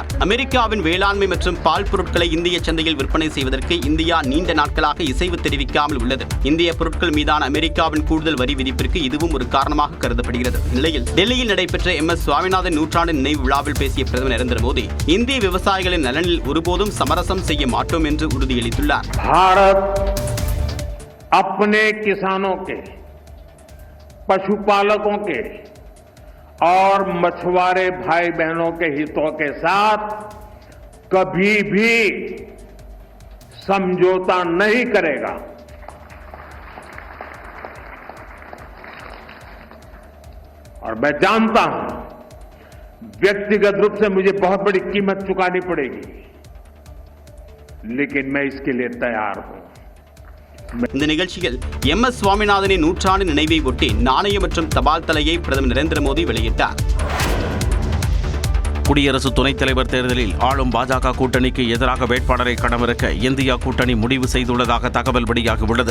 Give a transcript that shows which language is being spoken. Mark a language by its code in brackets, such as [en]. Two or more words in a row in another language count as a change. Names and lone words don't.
[ta] அமெரிக்காவின் வேளாண்மை மற்றும் பால் பொருட்களை இந்திய சந்தையில் விற்பனை செய்வதற்கு இந்தியா நீண்ட நாட்களாக இசைவு தெரிவிக்காமல் உள்ளது. இந்திய பொருட்கள் மீதான அமெரிக்காவின் கூடுதல் வரி விதிப்பிற்கு இதுவும் ஒரு காரணமாக கருதப்படுகிறது. இந்நிலையில் டெல்லியில் நடைபெற்ற MS சுவாமிநாதன் நூற்றாண்டு நினைவு விழாவில் பேசிய பிரதமர் நரேந்திர மோடி இந்திய விவசாயிகளின் நலனில் ஒருபோதும் சமரசம் செய்ய மாட்டோம் என்று உறுதியளித்துள்ளார். [hi] पशुपालकों के और मछुआरे भाई बहनों के हितों के साथ कभी भी समझौता नहीं करेगा. और मैं जानता हूं व्यक्तिगत रूप से मुझे बहुत बड़ी कीमत चुकानी पड़ेगी, लेकिन मैं इसके लिए तैयार हूं. [ta] இந்த நிகழ்ச்சியில் MS சுவாமிநாதனின் நூற்றாண்டு நினைவை ஒட்டி நாணய மற்றும் தபால் தலையை பிரதமர் நரேந்திர மோடி வெளியிட்டார். குடியரசு துணைத் தலைவர் தேர்தலில் ஆளும் பாஜக கூட்டணிக்கு எதிராக வேட்பாளரை களமிறக்க இந்தியா கூட்டணி முடிவு செய்துள்ளதாக தகவல் வெளியாகியுள்ளது.